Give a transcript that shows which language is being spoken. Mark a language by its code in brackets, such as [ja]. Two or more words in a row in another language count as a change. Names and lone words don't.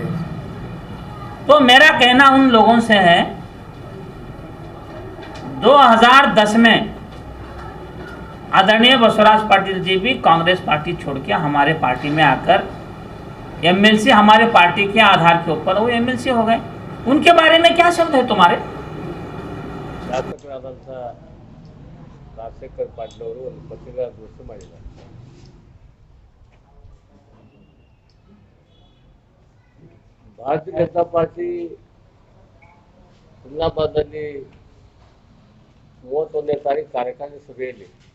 [hi] तो मेरा कहना उन लोगों से है, 2010 में आदरणीय बसवराज पाटिल जी भी कांग्रेस पार्टी छोड़ के हमारे पार्टी में आकर एमएलसी, हमारे पार्टी के आधार के ऊपर वो एमएलसी हो गए। उनके बारे में क्या शब्द है तुम्हारे। [kn] ರಾಜಶೇಖರ್ ಪಾಟೀಲ್ ಅವರು ಒಂದು ಪತ್ರಿಕಾಗೋಷ್ಠಿ ಮಾಡಿದ್ದಾರೆ. ಭಾರತೀಯ ಜನತಾ ಪಾರ್ಟಿ ಹುಮ್ನಾಬಾದ್ನಲ್ಲಿ 31ನೇ ತಾರೀಕು ಕಾರ್ಯಕಾರಿಣಿ ಸಭೆಯಲ್ಲಿ